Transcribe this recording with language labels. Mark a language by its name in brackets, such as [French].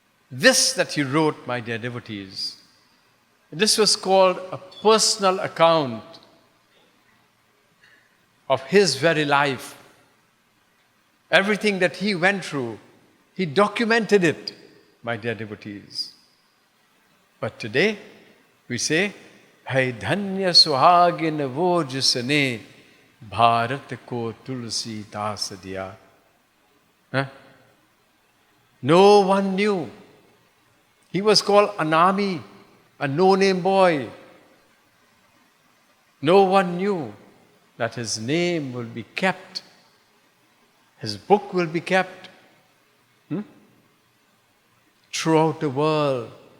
[English] This that he wrote, my dear devotees, this was called a personal account of his very life. Everything that he went through, he documented it, my dear devotees. But today, we say, [Hindi] है धन्य सुहागिन वो जिसने भारत को तुलसी दास दिया. [English] Huh? No one knew. He was called Anami, a no-name boy. No one knew that his name will be kept. His book will be kept throughout the world.